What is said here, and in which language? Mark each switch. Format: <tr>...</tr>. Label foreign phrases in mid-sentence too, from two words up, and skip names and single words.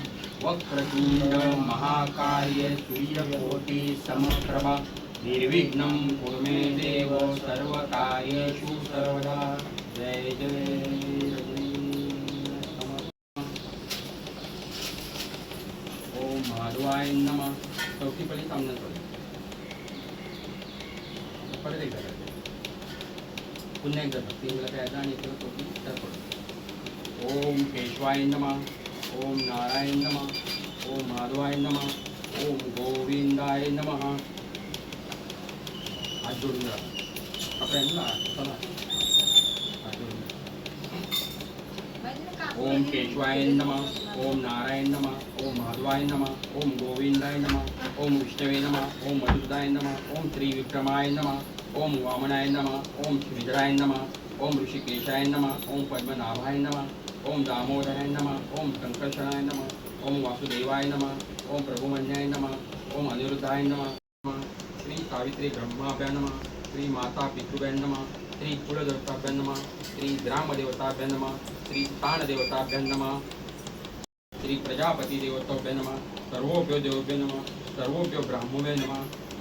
<sa>वक्रतुंड महाकाय सूर्यकोटि समप्रभा निर्विघ्नं कुरु मे देव सर्वकार्येषु सर्वदा। जय जय ओम माधवाय नमः।</sa> <mr>चौथी पडी सामने परत एकदा पुन्हा एकदा तीन वेळा द्यायचा आणि इकडे चौथी तर पडतो।</mr> <sa>ओम केशवाय नमः, ओम नारायण नमः, ओम माधवाय नमः, ओम गोविंदाय नमः।</sa> <mr>हात जोडून जा आपल्याला चला हात जोडून।</mr> <sa>ओम केशवाय नमः, ओम नारायण नमः, ओम माधवाय नमः, ओम गोविंदाय नमः, ओम विष्णवे नमः, ओम मधुसूदनाय नमः, ओम श्री विक्रमाय नमः, ओम वामनाय नमः, ओम श्रीधराय नमः, ओम ऋषिकेशाय नमः, ओम पद्मनाभाय नमः, ओम दामोदराय नमः, ओम संकर्षणाय नमः, ओम वासुदेवाय नमः, ओम प्रभुमन्याय नमः, ओम अनिरुद्धाय नमः, श्री सावित्री ब्रह्माभ्यां नमः, श्री माता पितृभ्यां नमः, श्री कुलदेवताभ्यां नमः, श्री ग्रामदेवताभ्यां नमः, श्री स्थानदेवताभ्यां नमः, श्री प्रजापति देवताभ्यां नमः, सर्वोभ्यो देवभ्यो नमः, सर्वोभ्यो ब्राह्मणे नमः।</sa>